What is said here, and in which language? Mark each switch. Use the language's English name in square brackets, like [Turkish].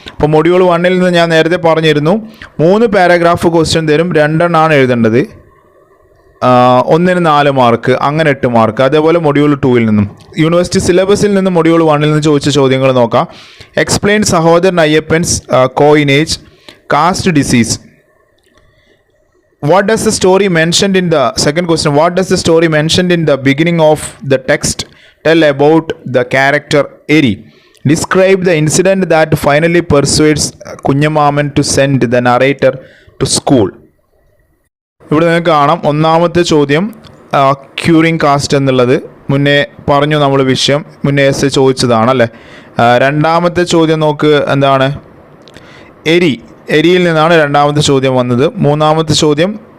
[Malayalam] അപ്പോൾ മൊഡ്യൂൾ 1-ൽ നിന്ന് ഞാൻ നേരത്തെ പറഞ്ഞിരുന്നു 3 പാരഗ്രാഫ് ക്വസ്റ്റ്യൻ തരും, 2 എണ്ണമാണ് എഴുതേണ്ടത്. 1-ന് 4 മാർക്ക്, അങ്ങനെ 8 മാർക്ക്. അതേപോലെ മൊഡ്യൂൾ 2-ൽ നിന്നും യൂണിവേഴ്സിറ്റി സിലബസിൽ നിന്ന് മൊഡ്യൂൾ 1-ൽ നിന്ന് ചോദിച്ച ചോദ്യങ്ങൾ നോക്കാം. [English] Explain Sahodaran Ayyappan's coinage caste disease. What does the story mentioned in the second question? What does the story mentioned in the beginning of the text tell about the character Eri? Describe the incident that finally persuades Kunyamaman to send the narrator to school. [Malayalam] ഇവിടെ നിങ്ങൾക്ക് കാണാം ഒന്നാമത്തെ ചോദ്യം curing cast എന്നുള്ളത് മുന്നേ പറഞ്ഞു, നമ്മൾ വിഷയം മുന്നേ എസ് ചോദിച്ചതാണ് അല്ലേ. രണ്ടാമത്തെ ചോദ്യം നോക്ക്, എന്താണ്? എരിയിൽ നിന്നാണ് രണ്ടാമത്തെ ചോദ്യം വന്നത്. മൂന്നാമത്തെ ചോദ്യം